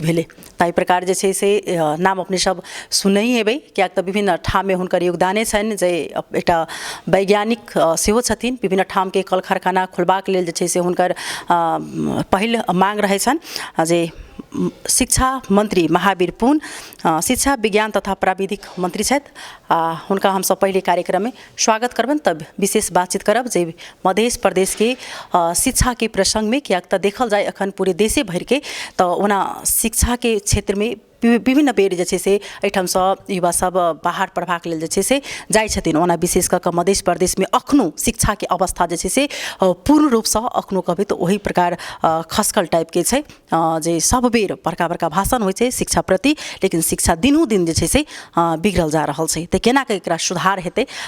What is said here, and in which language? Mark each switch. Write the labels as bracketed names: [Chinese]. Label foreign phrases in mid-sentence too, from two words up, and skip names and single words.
[Maithili] भेले ताहि प्रकार जे छै से नाम अपने सब सुनै हेबै कियाक तऽ विभिन्न ठाम में हुनकर योगदाने छनि जे एकटा वैज्ञानिक सेहो छथिन विभिन्न ठाम के कल कारखाना खोलबाक लेल जे छै से हुनकर पहिल मांग रहै छनि जे शिक्षा मंत्री महावीर पुन शिक्षा विज्ञान तथा प्राविधिक मंत्री छथि हुनका हम सब पहले कार्यक्रम में स्वागत करबन तब विशेष बातचीत करब जे मध्य प्रदेश के शिक्षा के प्रसंग में कियाक तऽ देखल जाए अखन पूरे देशे भर के तो ओना शिक्षा के क्षेत्र में विभिन्न बेर जे छै से एहिठामसँ युवा सब बाहर पढ़बाक लेल जे छै से जाइ छथिन ओना विशेष कऽ मध्य प्रदेश में अखनो शिक्षा के अवस्था जे छै से पूर्ण रूपसँ अखनो कहबै तऽ ओही प्रकार खसकल टाइप के छै जे सब बेर बड़का बड़का भाषण होइ छै शिक्षा प्रति लेकिन शिक्षा दिनों दिन जे छै से बिगड़ल जा रहल छै तऽ केना कऽ एकरा सुधार हेतै